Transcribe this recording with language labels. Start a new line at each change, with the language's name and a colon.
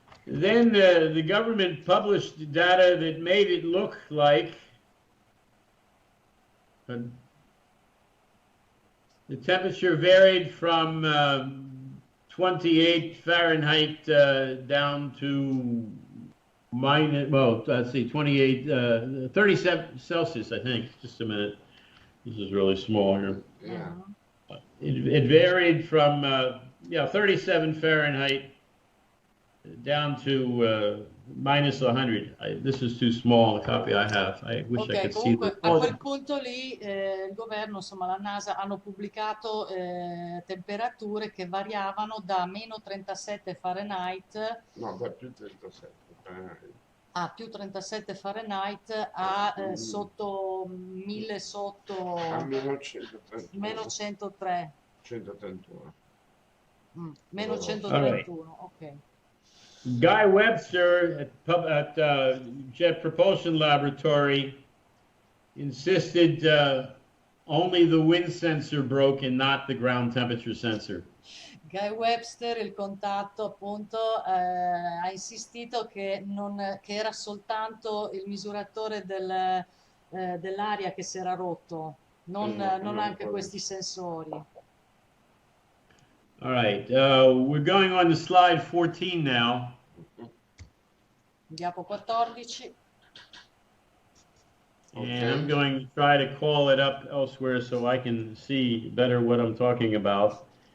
English: Then the government published data that made it look like the temperature varied from 28 Fahrenheit down to minus, well, let's see, 28, 37 Celsius, I think. Just a minute. This is really small here. Yeah. It varied from 37 Fahrenheit down to minus 100. This is too small, the copy I have. I wish I could see
Italian: Comunque
English: the
Italian: a quel punto lì il governo, insomma la NASA, hanno pubblicato temperature che variavano da meno 37 Fahrenheit. No, da più 37 Fahrenheit. A più 37 Fahrenheit a sotto 1000 sotto A meno 131. meno 103. 131. Meno 131, ok.
English: Guy Webster at Jet Propulsion Laboratory insisted only the wind sensor broke and not the ground temperature sensor.
Italian: Guy Webster, il contatto, appunto, ha insistito che era soltanto il misuratore dell'aria che si era rotto, non anche questi sensori.
English: All right, we're going on to slide 14 now.
Italian: Diapo 14.
English: And I'm going to try to call it up elsewhere so I can see better what I'm talking about.